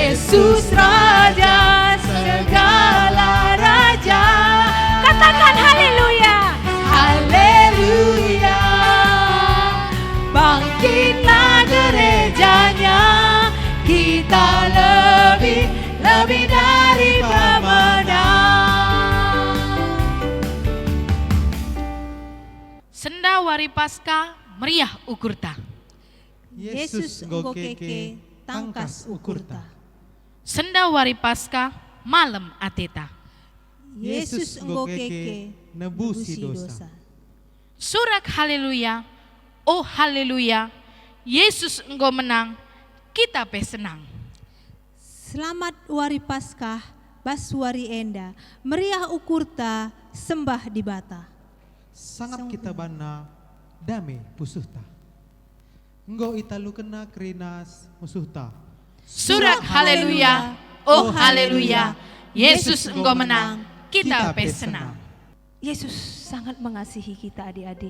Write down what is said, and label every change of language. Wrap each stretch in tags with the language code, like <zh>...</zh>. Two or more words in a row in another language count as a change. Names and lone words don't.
<id>Yesus Raja segala raja. Katakan haleluya. Haleluya. Bangkitlah gerejanya, kita lebih dari pemenang.</id> <btx>Senda Wari Paskah meriah ukurta. Yesus nggo keke tangkas ukurta. Senda Wari Paskah malam ateta. Yesus nggo keke nebusi dosa. Surak haleluya, oh haleluya,</btx> <id>Yesus engkau menang,</id> <btx>kita pe senang. Selamat Wari Paskah, Baswari Enda, meriah ukurta, sembah di bata. Sangat kita bana dame pusuhta. Nggo italu kena kerinas musuhta. Surak haleluya, oh haleluya,</btx> <id>Yesus engkau menang,</id> <btx>kita pe senang.</btx> <id>Yesus sangat mengasihi kita adik-adik.</id>